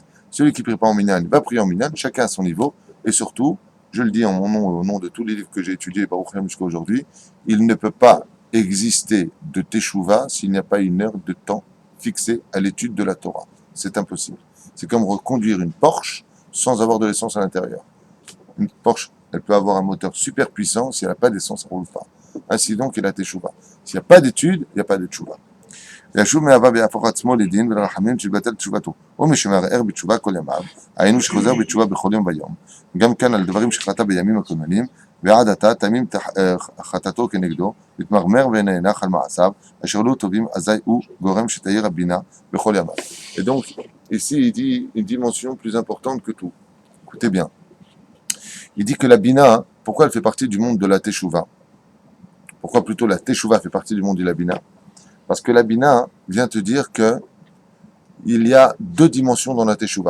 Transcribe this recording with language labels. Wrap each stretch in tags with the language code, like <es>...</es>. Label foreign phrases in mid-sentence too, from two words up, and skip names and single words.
<fr>Celui qui ne prie pas en minyan, il va prier en minyan, chacun à son niveau. Et surtout, je le dis en mon nom et au nom de tous les livres que j'ai étudiés par Baruch jusqu'à aujourd'hui, il ne peut pas exister de teshuva s'il n'y a pas une heure de temps fixée à l'étude de la Torah. C'est impossible. C'est comme reconduire une Porsche sans avoir de l'essence à l'intérieur. Une Porsche, elle peut avoir un moteur super puissant, si elle n'a pas d'essence, ça ne roule pas. Ainsi donc, il y a la teshuva. S'il n'y a pas d'étude, il n'y a pas de teshuva.</fr> <he>ישוב מאהבה ויהפוך עצמו לדין ולרחמים שבטל תשובתו. ומי שמערער בתשובה כל ימיו, היינו שחוזר בתשובה בכל יום ויום, גם כאן על דברים שחטא בימים הקודמים, ועד עתה תמים חטאתו כנגדו, מתמרמר ונאנח על מעשיו, אשר לא טובים אזי הוא גורם שתאיר הבינה בכל ימיו.</he> <fr>Et donc, ici, il dit une dimension plus importante que tout. Écoutez bien. Il dit que la bina, pourquoi elle fait partie du monde de la teshuva? Pourquoi plutôt la teshuva fait partie du monde de la bina? Parce que la bina vient te dire que il y a 2 dimensions dans la teshuva.</fr>